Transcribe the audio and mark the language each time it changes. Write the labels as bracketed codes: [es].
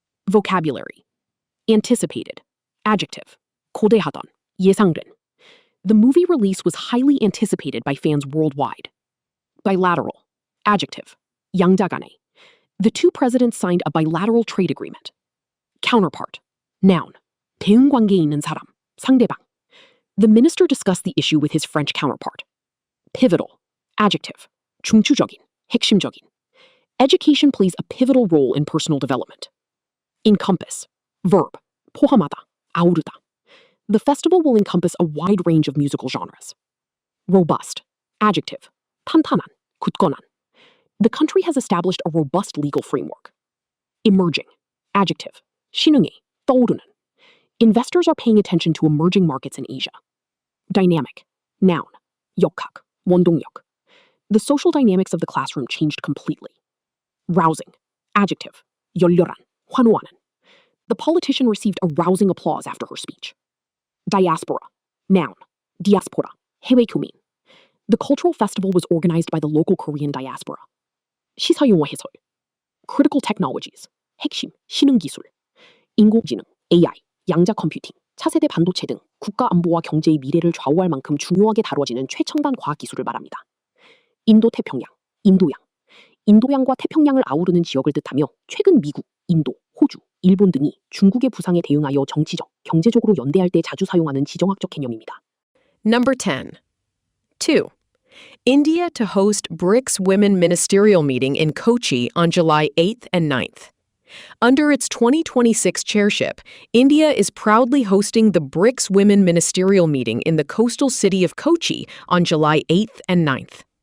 [en] Vocabulary. Anticipated. Adjective. [ko] 고대하던, 예상된. [en] The movie release was highly anticipated by fans worldwide. Bilateral. Adjective. [ko] 양자 간의. [en] The two presidents signed a bilateral trade agreement. Counterpart. Noun. [ko] 대응 관계에 있는 사람, 상대방. [en] The minister discussed the issue with his French counterpart. Pivotal. Adjective. [ko] 중추적인, 핵심적인. [en] Education plays a pivotal role in personal development. Encompass. Verb. [ko] 포함하다, 아우르다. [en] The festival will encompass a wide range of musical genres. Robust. [ko] Adjective. 탄탄한, 굳건한. [en] The country has established a robust legal framework. Emerging. Adjective. [ko] 신흥이, 떠오르는. [en] Investors are paying attention to emerging markets in Asia. Dynamic. Noun. [ko] 역학, 원동력. [en] The social dynamics of the classroom changed completely. Rousing. Adjective. [ko] 열렬한, 환호하는. [en] The politician received a rousing applause after her speech. Diaspora. Noun. [ko] diaspora, 해외 교민. [en] The cultural festival was organized by the local Korean diaspora. [ko] 시사용어 해설. Critical technologies. 핵심, 신흥기술. 인공지능, AI, 양자 컴퓨팅, 차세대 반도체 등 국가 안보와 경제의 미래를 좌우할 만큼 중요하게 다뤄지는 최첨단 과학기술을 말합니다. 인도태평양, 인도양. 인도양과 태평양을 아우르는 지역을 뜻하며 최근 미국, 인도, 호주, 일본 등이 중국의 부상에 대응하여 정치적, 경제적으로 연대할 때 자주 사용하는 지정학적 개념입니다. [en] Number 10. 2. India to host BRICS Women Ministerial Meeting in Kochi on July 8th and 9th. Under its 2026 chairship, India is proudly hosting the BRICS Women Ministerial Meeting in the coastal city of Kochi on July 8th and 9th.